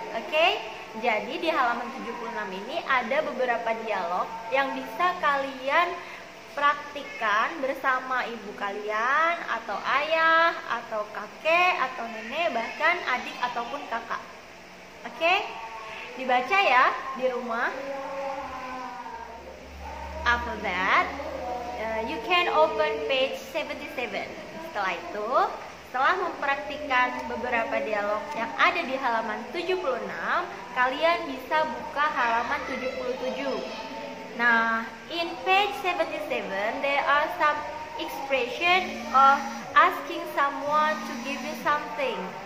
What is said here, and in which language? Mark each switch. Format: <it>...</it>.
<id>Okay? Jadi di halaman 76 ini ada beberapa dialog yang bisa kalian praktikkan bersama ibu kalian, atau ayah, atau kakek, atau nenek, bahkan adik ataupun kakak. Oke? Dibaca ya di rumah.</id> <en>After that, you can open page 77.</en> <id>Setelah itu, setelah mempraktikkan beberapa dialog yang ada di halaman 76, kalian bisa buka halaman 77.</id> <en>Nah, in page 77, there are some expression of asking someone to give you something.</en>